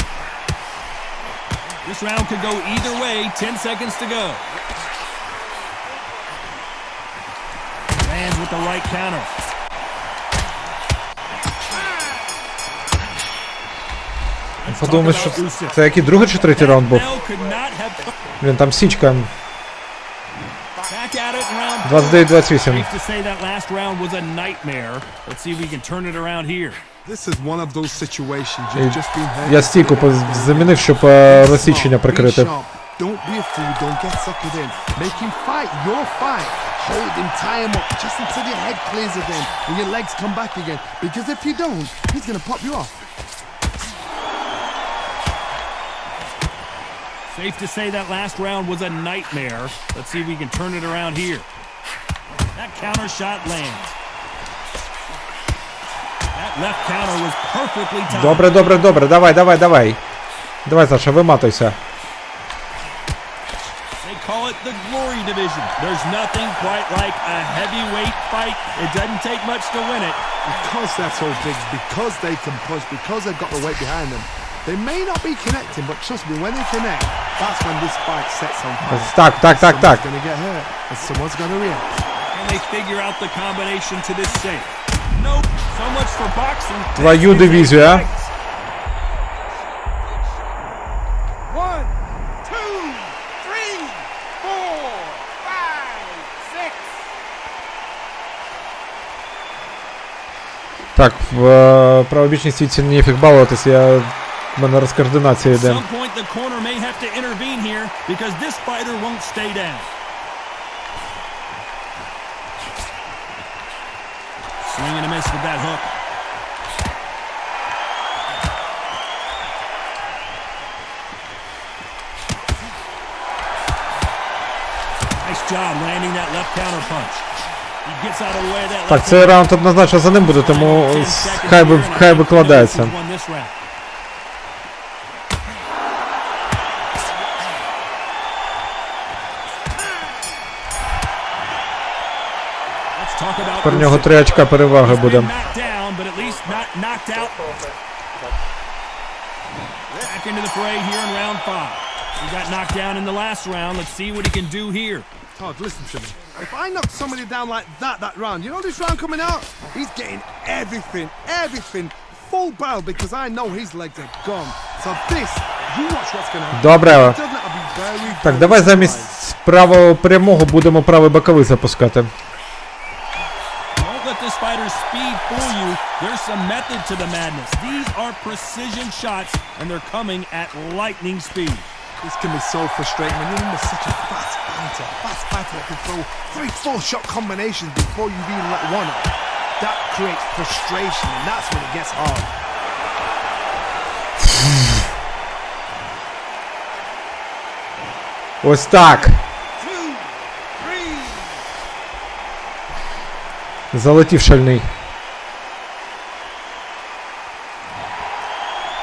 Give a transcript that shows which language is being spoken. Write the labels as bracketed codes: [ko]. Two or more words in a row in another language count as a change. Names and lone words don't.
[en] This round could go either way. 10 seconds to go. Lands with the right counter. [uk] Подумай, що це який другий чи третій раунд був? Блін, там січка. 29-28. [en] Safe to say that last round was a nightmare. Let's see if we can turn it around here. This is one of those situations you've just been hurt. [uk] Я стійку замінив, щоб розсічення прикрити. [en] Don't be a fool, don't get suckered in. Make him fight your fight. Hold him, tie him up, just until your head clears again and your legs come back again. Because if you don't, he's gonna pop you off. Safe to say that last round was a nightmare. Let's see if we can turn it around here. That counter shot lands. That left counter was perfectly timed. [uk] Добре, добре, добре. Давай, давай, давай. Давай, Саша, виматуйся. [en] They call it the glory division. There's nothing quite like a heavyweight fight. It doesn't take much to win it. Because they're so big, because they can push, because they've got the weight behind them. They may not be connecting, but trust me, when they connect, that's when this fight sets on fire. [uk] Так, так, так, так. [en] Someone's gonna get hurt, and someone's gonna react. Can they figure out the combination to this safe? Nope. So much for boxing. [uk] Твою дивізію, а? 1, 2, 3, 4, 5, 6. Так, в правобічній стійці ніфіг балуватись, в мене розкоординація йде. [en] At some point the corner may have to intervene here because this fighter won't stay down. Swing and a miss with that hook. Nice job landing that left counter punch. He gets out of the way of that [uk] Так, left цей раунд однозначно за ним буде, тому хай викладається. Тепер в нього 3 очка переваги буде. [en] Back into the fray here in round 5. He got knocked down in the last round. Let's see what he can do here. Todd, listen to me. If I knock somebody down like that round, you know this round coming out? He's getting everything, full barrel because I know his legs are gone. So this, you watch what's gonna happen. [uk] Добре. [en] Very, [uk] Так, давай замість правого прямого будемо правий боковий запускати. [en] Don't let this fighter's speed fool you. There's some method to the madness. These are precision shots, and they're coming at lightning speed. This can be so frustrating when you're under such a fast fighter that can throw 3-4 shot combinations before you even let one up. That creates frustration, and that's when it gets hard. [uk] Ось так. Залетів шальний.